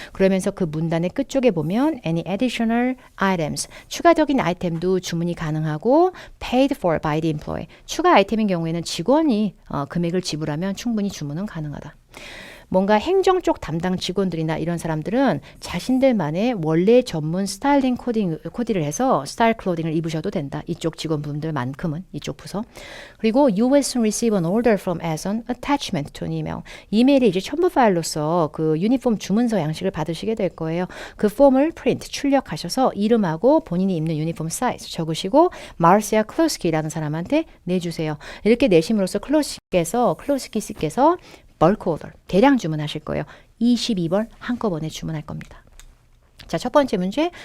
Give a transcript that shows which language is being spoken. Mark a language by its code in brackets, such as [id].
[ko] 그러면서 그 문단의 끝쪽에 보면 [en] any additional items, [ko] 추가적인 아이템도 주문이 가능하고 [en] paid for by the employee, [ko] 추가 아이템인 경우에는 직원이 금액을 지불하면 충분히 주문은 가능하다. 뭔가 행정 쪽 담당 직원들이나 이런 사람들은 자신들만의 원래 전문 스타일링 코디를 해서 스타일 클로딩을 입으셔도 된다. 이쪽 직원분들만큼은 이쪽 부서. 그리고 [en] you will soon receive an order from as an attachment to an email. [ko] 이메일에 이제 첨부 파일로서 그 유니폼 주문서 양식을 받으시게 될 거예요. 그 폼을 프린트 출력하셔서 이름하고 본인이 입는 유니폼 사이즈 적으시고 마르시아 클로스키라는 사람한테 내주세요. 이렇게 내심으로써 클로스키 씨께서 벌크 오더, 대량 주문하실 거예요. 22벌 한꺼번에 주문할 겁니다. 자, 첫 번째 문제.